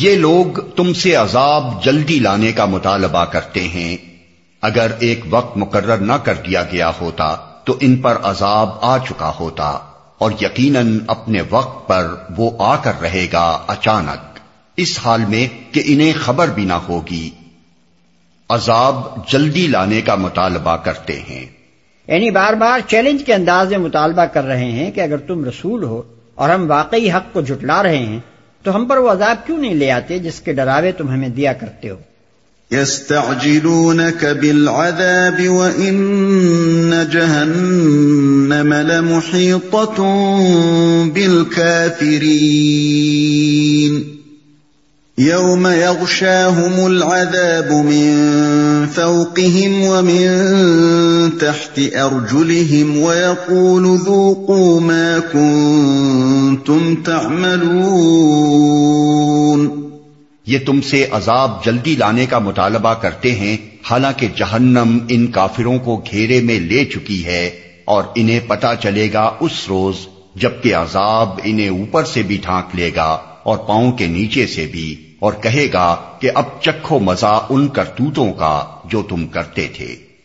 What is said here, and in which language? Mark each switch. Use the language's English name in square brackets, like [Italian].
[Urdu] یہ لوگ تم سے عذاب جلدی لانے کا مطالبہ کرتے ہیں، اگر ایک وقت مقرر نہ کر دیا گیا ہوتا تو ان پر عذاب آ چکا ہوتا، اور یقیناً اپنے وقت پر وہ آ کر رہے گا اچانک، اس حال میں کہ انہیں خبر بھی نہ ہوگی۔ عذاب جلدی لانے کا مطالبہ کرتے ہیں، یعنی بار بار چیلنج کے انداز میں مطالبہ کر رہے ہیں کہ اگر تم رسول ہو اور ہم واقعی حق کو جھٹلا رہے ہیں تو ہم پر وہ عذاب کیوں نہیں لے آتے جس کے ڈراوے تم ہمیں دیا کرتے ہو۔ [Arabic] يستعجلونك بالعذاب وإن جهنم لمحيطة بالكافرين يوم يغشاهم العذاب من فوقهم ومن تحت أرجلهم ويقول ذوقوا ما كنتم تعملون۔ [Urdu] یہ تم سے عذاب جلدی لانے کا مطالبہ کرتے ہیں حالانکہ جہنم ان کافروں کو گھیرے میں لے چکی ہے، اور انہیں پتا چلے گا اس روز جبکہ عذاب انہیں اوپر سے بھی ڈھانک لے گا اور پاؤں کے نیچے سے بھی، اور کہے گا کہ اب چکھو مزہ ان کرتوتوں کا جو تم کرتے تھے۔